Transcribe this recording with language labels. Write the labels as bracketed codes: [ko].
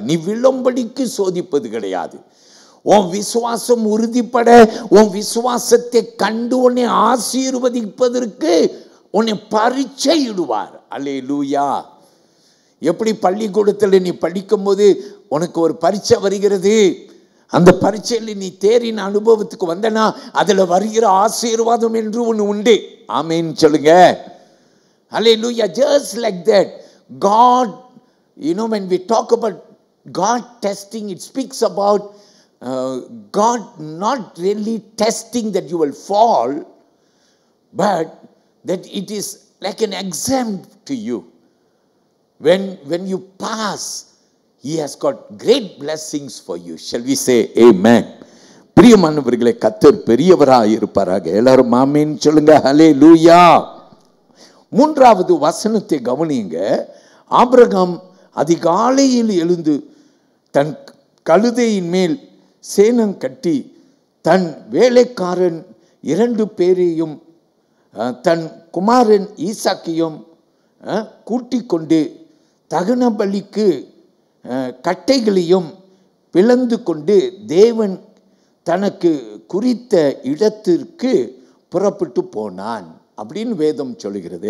[ta] நீ விழும்படிக்கு சோதிப்பது கிடையாது. உன் விசுவாசம் உறுதிப்பட, உன் விசுவாசத்தை கண்டு உன்னை ஆசீர்வதிப்பதற்கு உன்னை பரீட்சையிடுவார். அல்லேலூயா. எப்படி பள்ளிக்கூடத்தில் நீ படிக்கும் போது உனக்கு ஒரு பரீட்சை வருகிறது, அந்த பரீட்சையில் நீ தேறின அனுபவத்துக்கு வந்தனா அதில் வருகிற ஆசீர்வாதம் என்று ஒன்று உண்டு. ஆமேன் சொல்லுங்க. [en] Hallelujah. Just like that, God, when we talk about God testing, it speaks about God not really testing that you will fall, but that it is like an exam to you. When you pass, He has got great blessings for you. Shall we say amen? [ta] பிரியமானவர்களே, கர்த்தர் பெரியவராய் இருப்பாராக. எல்லாரும் ஆமென் சொல்லுங்க. ஹல்லேலூயா. 3வது வசனத்தை கவனிங்க. Abraham அதிகாலையில் எழுந்து தன் கழுதையின் மேல் சேணம் கட்டி தன் வேலைக்காரன் 2 பேரையும் தன் குமாரன் ஈசாக்கையும் கூட்டிக் கொண்டு தகன பலிக்கு கட்டைகளையும் பிளந்து கொண்டு தேவன் தனக்கு குறித்த இடத்திற்கு புறப்பட்டு போனான் அப்படின்னு வேதம் சொல்லுகிறது.